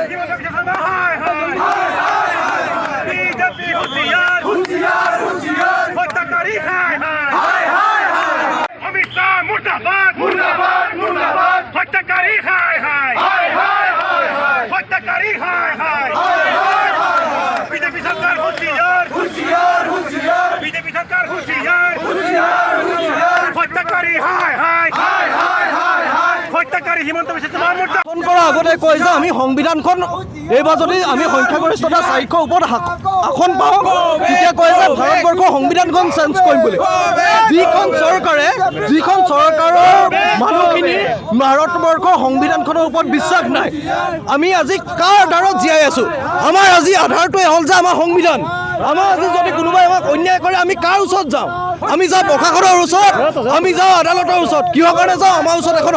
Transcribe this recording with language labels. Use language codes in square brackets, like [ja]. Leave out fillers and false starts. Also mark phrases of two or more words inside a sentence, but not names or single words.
[hi] बीजेपी होशियार होशियार होशियार हत्याकारी हाय हाय हाय अमित शाह मुर्दाबाद मुर्दाबाद मुर्दाबाद हत्याकारी हाय हाय हाय हत्याकारी हाय हाय बीजेपी सरकार होशियार होशियार होशियार बीजेपी सरकार होशियार होशियार होशियार हत्याकारी हाय हाय हत्याकारी हिमंत बिस्वा शर्मा मुर्दा [as] কৰা আগতে কয় যে আমি সংবিধানখন এইবাৰ যদি আমি সংখ্যাগৰিষ্ঠতা 400 ওপৰত আসন পাওঁ তেতিয়া কয় যে ভাৰতবৰ্ষৰ সংবিধানখন চেঞ্জ কৰিম বুলি যিখন চৰকাৰৰ মানুহখিনি ভাৰতবৰ্ষৰ সংবিধানখনৰ ওপৰত বিশ্বাস নাই আমি আজি কাৰ আধাৰত জীয়াই আছো আমাৰ আজি আধাৰটোৱে হ'ল যে আমাৰ সংবিধান আমাৰ আজি যদি কোনোবাই আমাক অন্যায় কৰে আমি কাৰ ওচৰত যাওঁ আমি যাওঁ প্ৰশাসনৰ ওচৰত আমি যাওঁ আদালতৰ ওচৰত কিহৰ কাৰণে যাওঁ আমাৰ ওচৰত এখন